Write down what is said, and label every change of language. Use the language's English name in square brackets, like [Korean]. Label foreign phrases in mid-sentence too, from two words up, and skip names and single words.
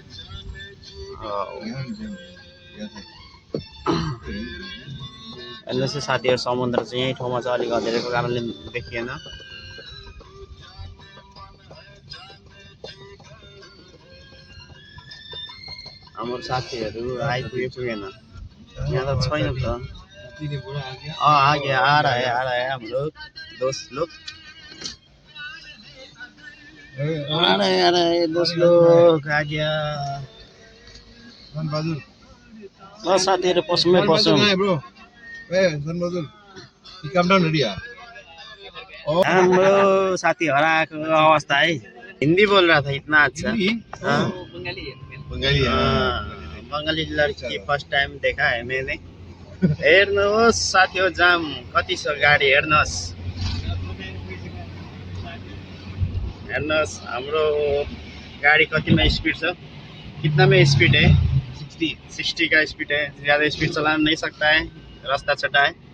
[Nepali] हेर्नुहोस् साथीहरू समुद्र चाहिँ यही ठाउँमा छ, अलिक अँध्यारोको कारणले देखिएन। हाम्रो साथीहरू आइपुगेन, यहाँ त छैन त। [Hindi] आगे आ रहा है हम लोग, दोस्त लोग आ रहे दोस्त लोग आ गया। [Nepali] ल साथीहरू पसौँ। हाम्रो साथी हराएको अवस्था है। [Hindi] हिंदी बोल रहा था इतना अच्छा। बंगाली लड़की [English] first time [Hindi] देखा है मैंने। [Nepali] हेर्नुहोस् साथी हो जाम कति छ गाडी। हेर्नुहोस् हाम्रो गाड़ी कतिमा स्पीड छ, [Hindi] कितना में स्पीड है? 60 का स्पीड है। ज़्यादा स्पीड चला नहीं सकता है, रास्ता छोटा है।